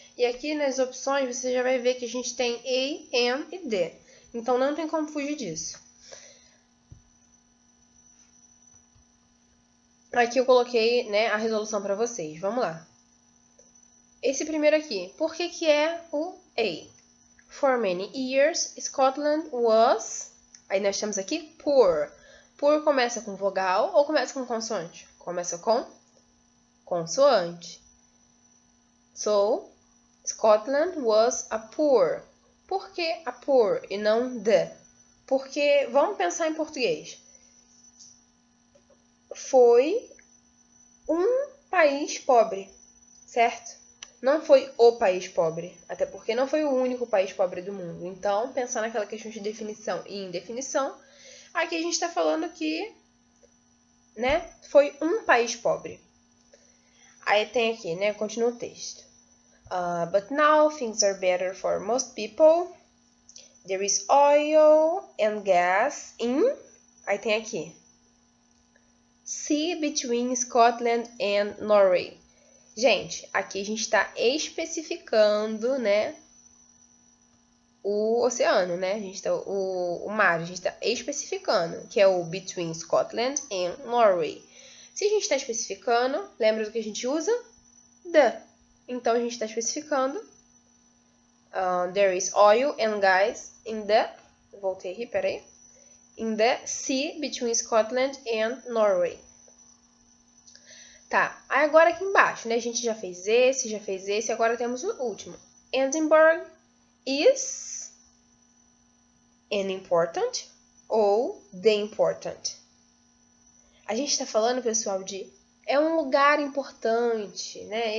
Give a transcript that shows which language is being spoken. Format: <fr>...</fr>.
<pt>E aqui nas opções você já vai ver que a gente tem A, N e D. Então não tem como fugir disso. Aqui eu coloquei, né, a resolução para vocês. Vamos lá. Esse primeiro aqui, por que é o A?</pt> <en>For many years, Scotland was...</en> <pt>Aí nós temos aqui poor. Poor começa com vogal ou começa com consoante? Começa com consoante.</pt> <en>So, Scotland was a poor.</en> <pt>Por que a poor e não the? Porque, vamos pensar em português. Foi um país pobre, certo? Não foi o país pobre, até porque não foi o único país pobre do mundo. Então, pensar naquela questão de definição e indefinição, aqui a gente está falando que, né, foi um país pobre. Aí tem aqui, né, continua o texto.</pt> <en>But now things are better for most people. There is oil and gas in...</en> <pt>Aí tem aqui.</pt> <en>Sea between Scotland and Norway.</en> <pt>Gente, aqui a gente está especificando, né, o oceano, né? O mar, a gente está especificando, que é o</pt> <en>between Scotland and Norway.</en> <pt>Se a gente está especificando, lembra do que a gente usa? The. Então, a gente está especificando.</pt> <en>There is oil and gas in the...</en> <pt>Voltei aqui, peraí.</pt> <en>In the sea between Scotland and Norway.</en> <pt>Tá, aí agora aqui embaixo, né? A gente já fez esse, agora temos o último.</pt> <en>Edinburgh is an important ou the important.</en> <pt>A gente está falando, pessoal, de é um lugar importante, né?</pt>